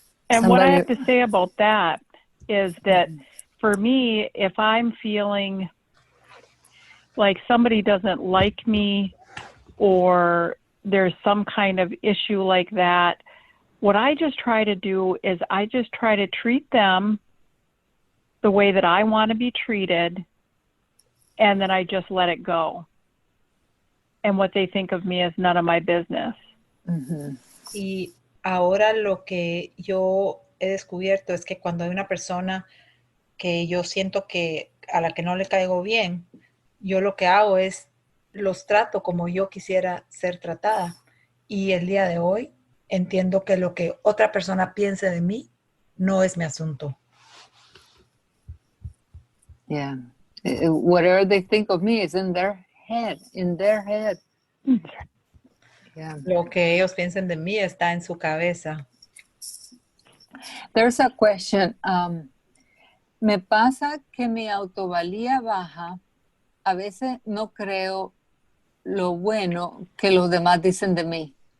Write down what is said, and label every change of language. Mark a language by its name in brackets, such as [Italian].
[English] And what I have to say about that is that for me, if I'm feeling like somebody doesn't like me or there's some kind of issue like that, what I just try to do is I just try to treat them the way that I want to be treated, and then I just let it go. And what they think of me is none of my business. Uh-huh. [Spanish] Y ahora lo que yo he descubierto es que cuando hay una persona que yo siento que a la que no le caigo bien, yo lo que hago es los trato como yo quisiera ser tratada. Y el día de hoy entiendo que lo que otra persona piense de mí no es mi asunto. [English] Yeah. Whatever they think of me is in their head. Yeah. [Spanish] Lo que ellos piensen de mí está en su cabeza. [English] There's a question. [Spanish] Me pasa que mi autovalía baja. A veces no creo lo bueno que los demás dicen de mí.